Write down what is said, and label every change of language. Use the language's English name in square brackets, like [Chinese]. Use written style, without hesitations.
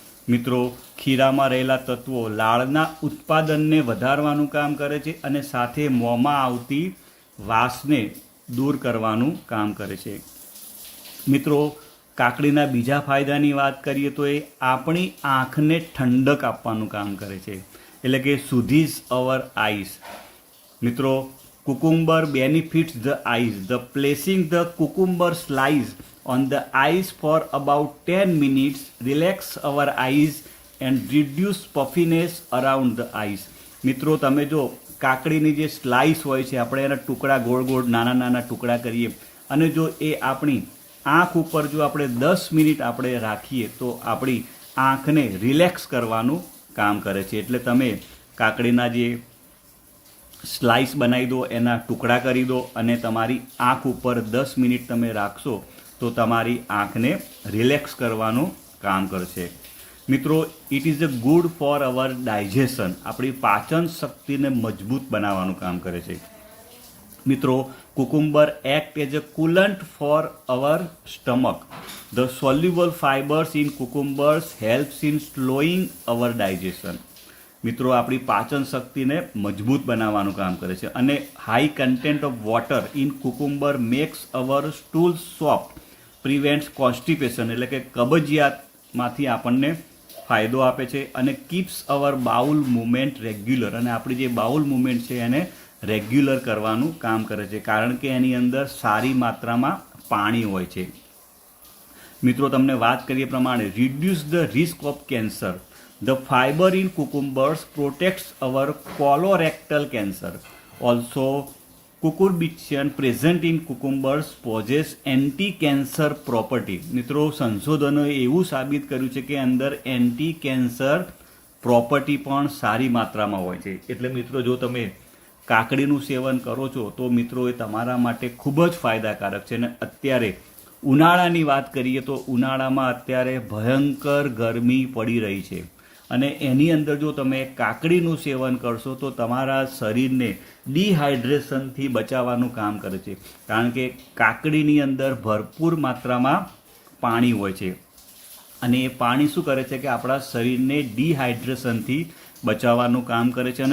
[Gujarati] મિત્રો, ખીરામાં રહેલા તત્વો લાળના ઉત્પાદનને વધારવાનું કામ કરે છે અને સાથે મોંમાં આવતી વાસને દૂર કરવાનું કામ કરે છે. મિત્રો, કાકડીના બીજા ફાયદાની વાત કરીએ તો એ આપણી આંખને ઠંડક આપવાનું કામ કરે છે. એટલે કે [English] Soothes our eyes. મિત્રો, cucumber benefits the eyes. The placing the cucumber slice on the eyes for about 10 minutes relax our eyes and reduce puffiness around the eyes. [Gujarati] મિત્રો, તમે જો કાકડીની જે સ્લાઇસ હોય છે, આપણે એના ટુકડા ગોળ ગોળ નાના નાના ટુકડા કરીએ અને જો એ આપણી આંખ ઉપર જો આપણે 10 મિનિટ આપણે રાખીએ તો આપણી આંખને રિલેક્સ કરવાનું કામ કરે છે. એટલે તમે કાકડીના જે સ્લાઇસ બનાવી દો, એના ટુકડા કરી દો અને તમારી આંખ ઉપર 10 મિનિટ તમે રાખશો તો તમારી આંખને રિલેક્સ કરવાનું કામ કરશે. મિત્રો, [English] It is a good for our digestion. [Gujarati] આપણી પાચન શક્તિને મજબૂત બનાવવાનું કામ કરે છે. [English] મિત્રો, cucumber act as a coolant for our stomach. The soluble fibers in cucumbers helps in slowing our digestion. [Gujarati] મિત્રો, આપણી પાચન શક્તિને મજબૂત બનાવવાનું કામ કરે છે અને [English] high content of water in cucumber makes our stool soft, prevents constipation [Gujarati] એટલે કે કબજિયાતમાંથી આપણને ફાયદો આપે છે અને [English] keeps our bowel movement regular, [Gujarati] અને આપણી જે બાઉલ મુવમેન્ટ છે એને રેગ્યુલર કરવાનું કામ કરે છે કારણ કે એની અંદર સારી માત્રામાં પાણી હોય છે. મિત્રો, તમને વાત કરીએ પ્રમાણે [English] Reduce the risk of cancer. The fiber in cucumbers protects our colorectal cancer. Also, cucurbitacin present in cucumbers possess anti-cancer property. [Gujarati] મિત્રો, સંશોધનોએ એવું સાબિત કર્યું છે કે અંદર એન્ટી-કેન્સર પ્રોપર્ટી પણ સારી માત્રામાં હોય છે. એટલે મિત્રો, જો તમે કાકડીનું સેવન કરો છો તો મિત્રો એ તમારા માટે ખૂબ જ ફાયદાકારક છે. અને અત્યારે ઉનાળાની વાત કરીએ તો ઉનાળામાં અત્યારે ભયંકર ગરમી પડી રહી છે અને એની અંદર જો તમે કાકડીનું સેવન કરશો તો તમારા શરીરને ડિહાઇડ્રેશનથી બચાવવાનું કામ કરે છે કારણ કે કાકડીની અંદર ભરપૂર માત્રામાં પાણી હોય છે અને એ પાણી શું કરે છે કે આપણા શરીરને ડિહાઇડ્રેશનથી બચાવવાનું કામ કરે છે.